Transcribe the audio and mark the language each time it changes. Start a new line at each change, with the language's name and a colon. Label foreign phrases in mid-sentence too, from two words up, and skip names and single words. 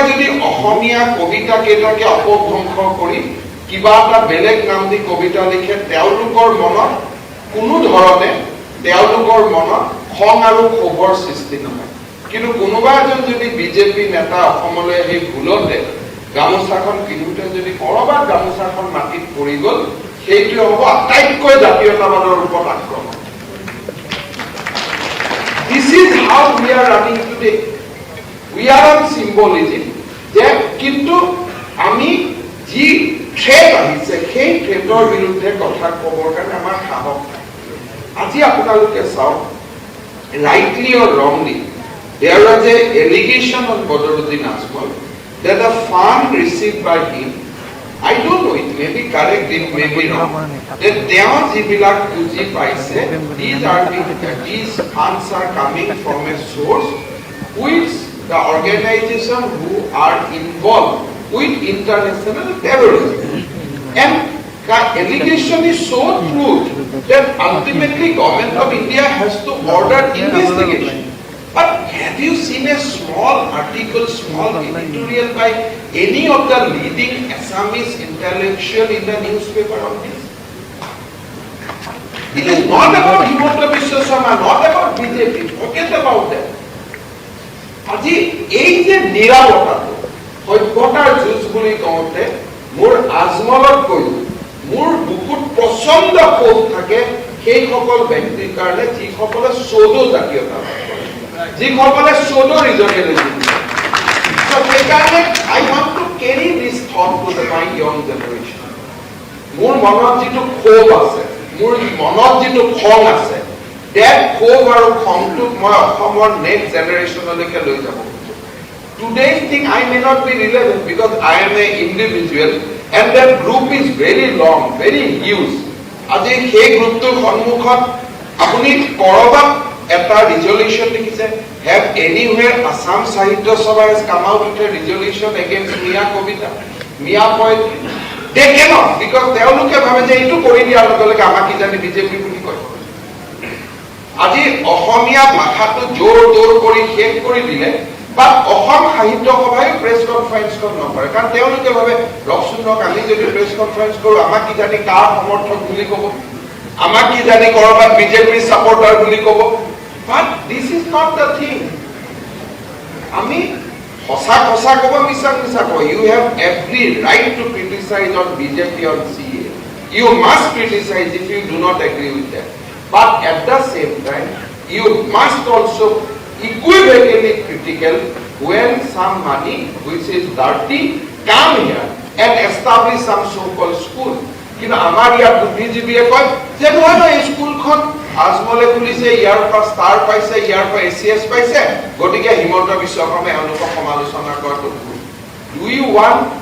Assamese: যদি অসমীয়া কবিতা কেইটাকে অপভ্ৰংশ কৰি কিবা এটা বেলেগ নাম দি কবিতা লিখে তেওঁলোকৰ মনত কোনো ধৰণে তেওঁলোকৰ মনত খং আৰু ক্ষোভৰ সৃষ্টি নহয় কিন্তু কোনোবা এজন যদি বিজেপি নেতা অসমলৈ আহি ভুলতে গামোচাখন কিনোতে যদি কৰবাত গামোচাখন মাটিত পৰি গ'ল সেইটো হ'ব আটাইতকৈ জাতীয়তাবাদৰ ওপৰত আক্ৰমণ
English: This is how we are running today. We are on symbolism.
Assamese: যে কিন্তু আমি যি থ্ৰেট আহিছে সেই থ্ৰেটৰ বিৰুদ্ধে কথা ক'বৰ কাৰণে আমাৰ সাহস নাই আজি আপোনালোকে চাওক
English: rightly or wrongly there was a allegation on Badaruddin Azmal that the fund received by him, I don't know, it may be correct, it may be wrong, that
Assamese: তেওঁ যিবিলাক পুঁজি পাইছে
English: these funds are coming from a source which the organization who are involved with international terrorism and the allegation is so true that ultimately government of India has to order investigation. But have you seen a small article, small editorial by any of the leading Assamese intellectual in the newspaper on this? It is not about Himanta Biswa Sarma, not about BJP. Forget about that.
Assamese: আজি এই যে নিৰাপত্তাটো সভ্যতাৰ যুঁজ বুলি কওঁতে মোৰ আজমলত কৈছো মোৰ বুকুত প্ৰচণ্ড ক্ষোভ থাকে সেইসকল ব্যক্তিৰ কাৰণে যিসকলে চৌধো জাতীয়তা যিসকলে চৌধো ৰিজনেলিজম সেইকাৰণে
English: I want to carry this thought to the my young generation.
Assamese: মোৰ মনত যিটো ক্ষোভ আছে মোৰ মনত যিটো খং আছে that ক্ষোভ আৰু খংটোক মই অসমৰ
English: next generationলৈকে
Assamese: লৈ যাব
English: Today's thing I may not be relevant because I am an individual and that group is very long, very huge.
Assamese: আজি সেই গ্ৰুপটোৰ সন্মুখত আপুনি কৰবাত এটা resolution লিখিছে
English: have anywhere Assam Sahitya Sabha has come out with a resolution against Mia Kobita, Mia poetry. They cannot because
Assamese: তেওঁলোকে ভাবে যে এইটো কৰি দিয়াৰ লগে লগে আমাক কি জানি বিজেপি বুলি কয় আজি অসমীয়া ভাষাটো জোৰ তোৰ কৰি শেষ কৰি দিলে বা অসম সাহিত্য সভাই
English: press conferenceখন
Assamese: নকৰে কাৰণ তেওঁলোকে ভাবে ৰকচুনক আমি যদি
English: press conference
Assamese: কৰো আমাক কি জানি কাৰ সমৰ্থক বুলি ক'ব আমাক কি জানি কৰবাত বিজেপিৰ সাপোৰ্টাৰ বুলি ক'ব
English: but this is not the thing
Assamese: আমি সঁচা সঁচা ক'ব মিছা মিছা ক'ব
English: you have every right to criticize on BJP on CA you must criticize if you do not agree with that but at the same time you must also equivocally critical when some money which is dirty come here and establish some so-called school
Assamese: কিন্তু আমাৰ ইয়াত বুদ্ধিজীৱীয়ে কয় যে নহয় এই স্কুলখন আজমলে খুলিছে ইয়াৰ পৰা ষ্টাৰ পাইছে ইয়াৰ পৰা ACS পাইছে গতিকে হিমন্ত বিশ্ব শৰ্মাই অনুকূল সমালোচনা কৰাটো
English: do you want